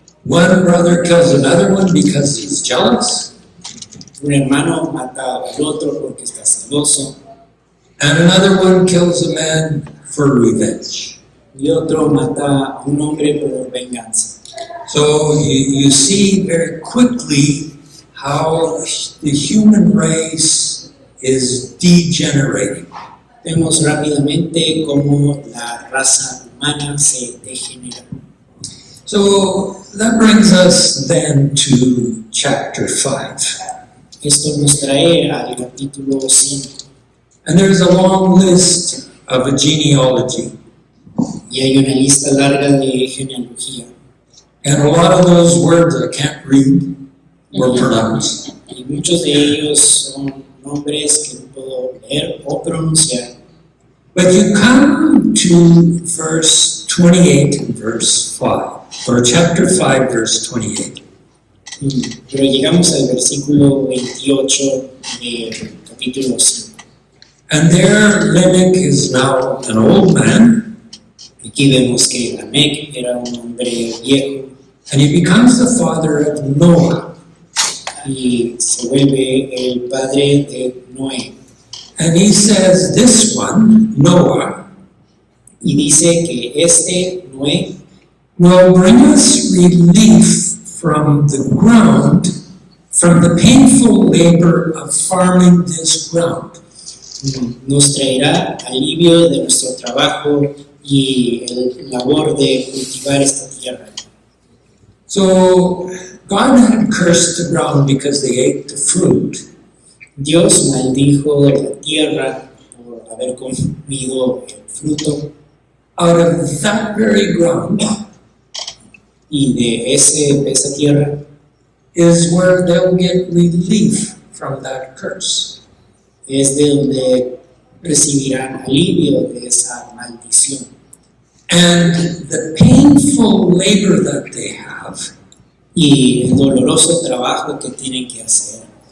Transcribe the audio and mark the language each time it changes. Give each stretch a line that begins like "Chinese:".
English: one brother kills another one because he's jealous,
Spanish: un hermano mata al otro porque está celoso,
English: and another one kills a man for revenge.
Spanish: y otro mata a un hombre por venganza.
English: So you see very quickly how the human race is degenerating.
Spanish: Vemos rápidamente cómo la raza humana se degenera.
English: So that brings us then to chapter 5.
Spanish: Esto nos trae al capítulo 5,
English: And there's a long list of a genealogy.
Spanish: y hay una lista larga de genealogía.
English: And a lot of those words I can't read or pronounce.
Spanish: Y muchos de ellos son nombres que no puedo leer o pronunciar.
English: But you come to verse 28 and verse 5, or chapter 5, verse 28.
Spanish: Pero llegamos al versículo 28 del capítulo 5.
English: And there Lamech is now an old man,
Spanish: Aquí vemos que Lamec era un hombre viejo
English: and he becomes the father of Noah.
Spanish: y se vuelve el padre de Noé.
English: And he says, this one, Noah,
Spanish: Y dice que este Noé
English: will bring us relief from the ground, from the painful labor of farming this ground.
Spanish: nos traerá alivio de nuestro trabajo y el labor de cultivar esta tierra.
English: So God had cursed the ground because they ate the fruit.
Spanish: Dios maldijo la tierra por haber comido el fruto,
English: Out of that very ground
Spanish: y de esa tierra
English: is where they'll get relief from that curse.
Spanish: es de donde recibirán alivio de esa maldición.
English: And the painful labor that they have
Spanish: Y el doloroso trabajo que tienen que hacer,